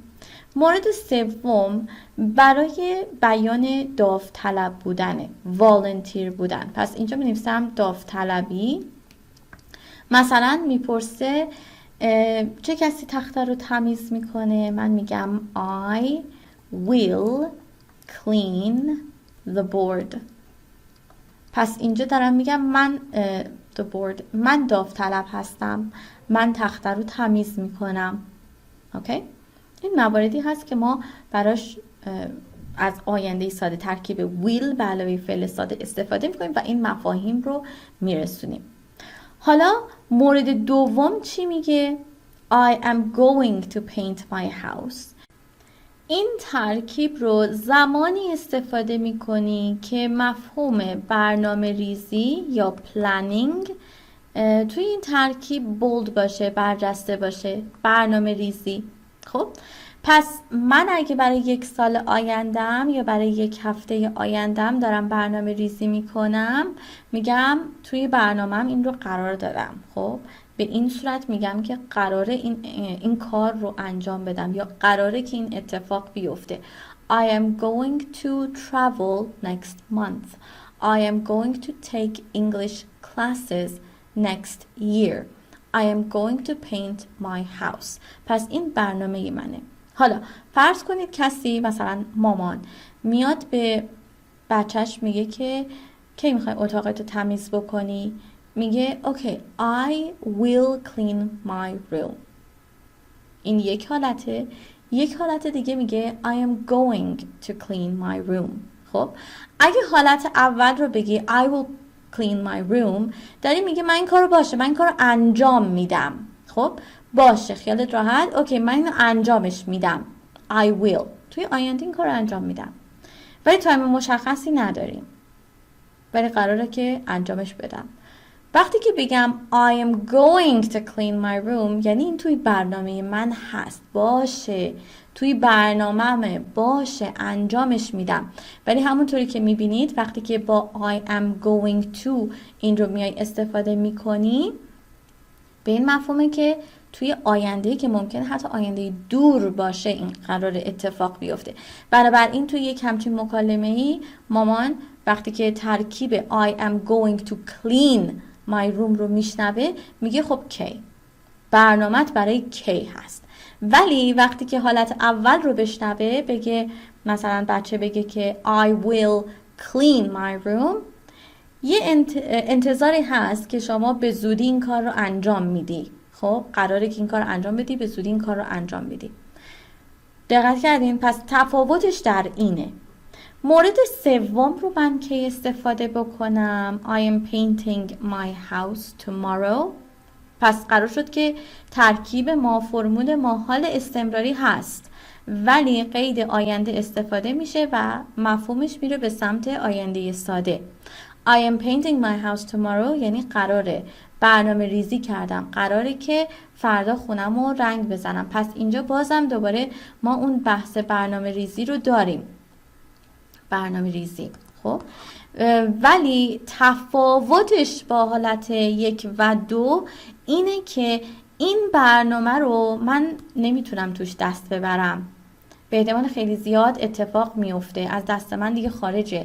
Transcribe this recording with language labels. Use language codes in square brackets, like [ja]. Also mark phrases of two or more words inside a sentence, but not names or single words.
[fa] مورد سوم برای بیان داوطلب بودنه، volunteer بودن. پس اینجا می‌نویسم داوطلبی. مثلا میپرسه چه کسی تخته رو تمیز میکنه؟ من میگم [en] I will clean the board. [fa] پس اینجا دارم میگم من [en] the board [fa] من داوطلب هستم، من تخته رو تمیز میکنم. اوکی؟ این مواردی هست که ما براش از آینده ساده ترکیب will به علاوه فعل ساده استفاده میکنیم و این مفاهیم رو میرسونیم. حالا مورد دوم چی میگه؟ [en] I am going to paint my house. [fa] این ترکیب رو زمانی استفاده میکنی که مفهوم برنامه ریزی یا planning توی این ترکیب بولد باشه، برجسته باشه. برنامه ریزی. خب پس من اگه برای 1 سال آیندم یا برای 1 هفته آیندم دارم برنامه ریزی میکنم، میگم توی برنامه‌ام این رو قرار دادم. خب به این صورت میگم که قراره این کار رو انجام بدم یا قراره که این اتفاق بیفته. [en] I am going to travel next month. I am going to take English classes next year. I am going to paint my house. [fa] پس این برنامه منه. حالا فرض کنید کسی مثلا مامان میاد به بچهش میگه که کی میخوای اتاقتو تمیز بکنی؟ میگه اوکی [en] I will clean my room. [fa] این یک حالته. یک حالت دیگه میگه [en] I am going to clean my room. [fa] خب اگه حالت اول رو بگی [en] I will clean my room [fa] داری میگه من این کارو باشه، من این کارو انجام میدم. خب باشه خیالت راحت، اوکی من اینو انجامش میدم. [en] I will [fa] توی آینده این کارو انجام میدم. ولی تایم مشخصی نداریم، ولی قراره که انجامش بدم. وقتی که بگم [en] I am going to clean my room [fa] یعنی این توی برنامه من هست، باشه توی برنامه‌مه، باشه انجامش میدم. ولی همونطوری که میبینید وقتی که با [en] I am going to [fa] این رو میای استفاده میکنی به این مفهومه که توی آینده که ممکنه حتی آینده دور باشه این قرار اتفاق بیفته. بنابراین توی یک همچین مکالمه‌ای مامان وقتی که ترکیب [en] I am going to clean my room [fa] رو میشنوه میگه خب کی؟ برنامه‌ت برای کی هست. ولی وقتی که حالت اول رو بشنوه بگه مثلا بچه بگه که [en] I will clean my room [fa] یه انتظاری هست که شما به زودی این کار رو انجام میدی. خب قراره که این کار رو انجام بدی، به زودی این کار رو انجام بدی. دقت کردین؟ پس تفاوتش در اینه. مورد سوم رو من کی استفاده بکنم؟ [en] I am painting my house tomorrow. [fa] پس قرار شد که ترکیب ما فرمول ما حال استمراری هست ولی قید آینده استفاده میشه و مفهومش میره به سمت آینده ساده. [en] I am painting my house tomorrow [fa] یعنی قراره برنامه ریزی کردم، قراره که فردا خونم رو رنگ بزنم. پس اینجا بازم دوباره ما اون بحث برنامه ریزی رو داریم. برنامه ریزی. خب ولی تفاوتش با حالت 1 و 2 اینه که این برنامه رو من نمیتونم توش دست ببرم، به احتمال خیلی زیاد اتفاق میفته، از دست من دیگه خارجه.